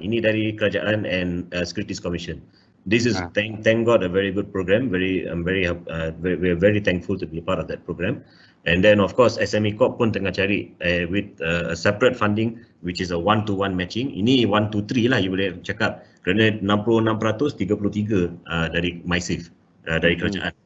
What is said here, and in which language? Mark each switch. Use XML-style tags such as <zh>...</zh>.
<ms>Ini dari kerajaan and Securities Commission.</ms> <en>This is thank God a very good program. We are very thankful to be a part of that program. And then of course SME Corp</en> <ms>pun tengah cari</ms> <en>with a separate funding, which is a 1-to-1 matching.</en> <ms>Ini 1-to-3 lah, you boleh cakap. Kerana 66%, 33 dari MySafe, dari kerajaan.</ms>